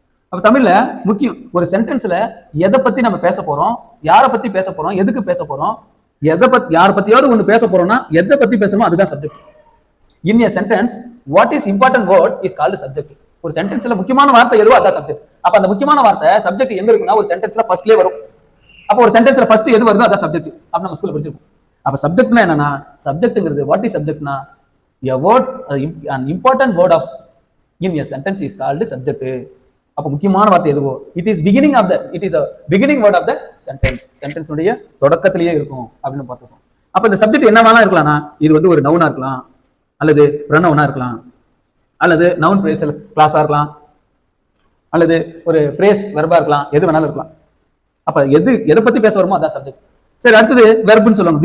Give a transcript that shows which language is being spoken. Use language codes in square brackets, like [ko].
[ta] அப்ப தமிழ்ல முக்கியம். ஒரு சென்டென்ஸ்ல எதை பத்தி நம்ம பேச போறோம், யாரை பத்தி பேச போறோம், எதுக்கு பேச போறோம், எதை பத்தி யாரை பத்தியாவது ஒண்ணு பேச போறோம்னா எதை பத்தி பேசணும் அதுதான் subject. [en] In a sentence what is important word is called subject. [ta] ஒரு சென்டென்ஸ்ல முக்கியமான வார்த்தை எதுவோ அதான் சப்ஜெக்ட். அப்ப அந்த முக்கியமான வார்த்தை சப்ஜெக்ட் எங்க இருக்குன்னா ஒரு சென்டென்ஸ்ல ஃபர்ஸ்ட்லயே வரும். அப்ப ஒரு சென்டென்ஸ்ல ஃபர்ஸ்ட் எது வருதோ அதான் சப்ஜெக்ட். அப்ப நம்ம ஸ்கூல்ல படிச்சிருக்கோம். அப்ப சப்ஜெக்ட்னா என்னன்னா, சப்ஜெக்ட்ங்கிறது [en] What is சப்ஜெக்ட்னா a word, an important word of in a sentence is called subject. [ta] அப்ப முக்கியமான வார்த்தை எதுவோ [en] it is the beginning word of the sentence. [ta] Sentence உடைய தொடக்கத்திலேயே இருக்கும் அப்படின்னு பார்த்தோம். அப்ப இந்த சப்ஜெக்ட் என்ன வேணா இருக்கலாம்னா, இது வந்து ஒரு நவுனா இருக்கலாம், அல்லது ப்ரொனவுனா இருக்கலாம், அல்லது நவுன் பிரேஸ் கிளாஸா இருக்கலாம், அல்லது ஒரு பிரேஸ் வெர்பா இருக்கலாம், எது வேணாலும் இருக்கலாம். அப்ப எதை பத்தி பேச வருமோ அதான் சப்ஜெக்ட். சரி, அடுத்தது வெர்புன்னு சொல்லுவாங்க.